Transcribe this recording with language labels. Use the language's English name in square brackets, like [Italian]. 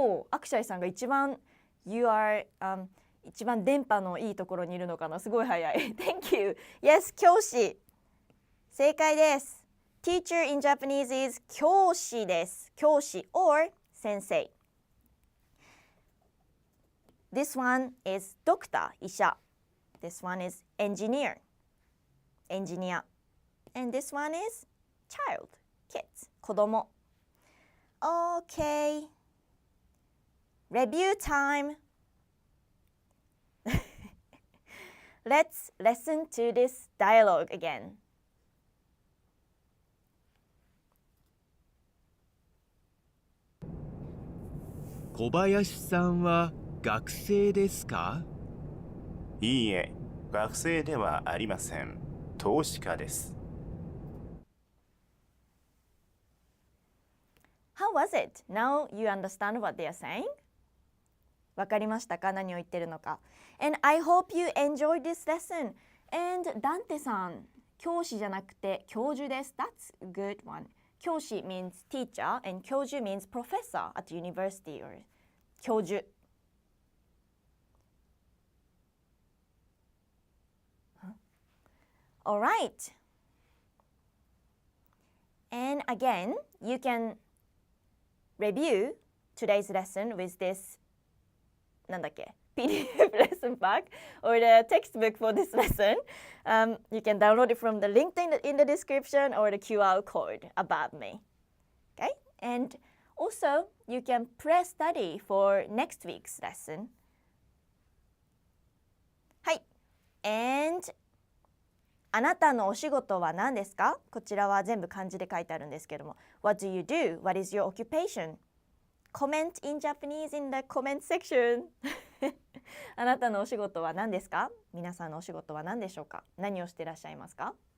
[Japanese] アクシャイさんが一番 [English] You are、 [Japanese] 一番電波のいいところにいるのかな。すごい早い。 [English] Thank you. Yes, 教師。 [Japanese] 正解です。 [English] Teacher in Japanese is 教師です。教師 or 先生。 This one is doctor 医者。 This one is engineer エンジニア。 And this one is child kids 子供。 Okay. Review time. Let's listen to this dialogue again. [Japanese] 小林さんは学生ですか？いいえ、学生ではありません。投資家です。 [English] How was it? Now you understand what they are saying? [Japanese] わかりましたか？何を言ってるのか。 [English] And I hope you enjoyed this lesson. [Japanese] And ダンテさん、教師じゃなくて教授です。 [English] That's a good one. 教師 means teacher and 教授 means professor at university or 教授。 Alright. And again, you can review today's lesson with this [Japanese] なんだっけ [English] PDF lesson pack or the textbook for this lesson. You can download it from the link in the description or the QR code above me. Okay? And also, you can pre-study for next week's lesson. [Japanese] はい。 And あなたのお仕事は何ですか？こちらは全部漢字で書いてあるんですけども。 [English] What do you do? What is your occupation? Comment in Japanese in the comment section. [Japanese] あなたのお仕事は何ですか？皆さんのお仕事は何でしょうか？何をしていらっしゃいますか？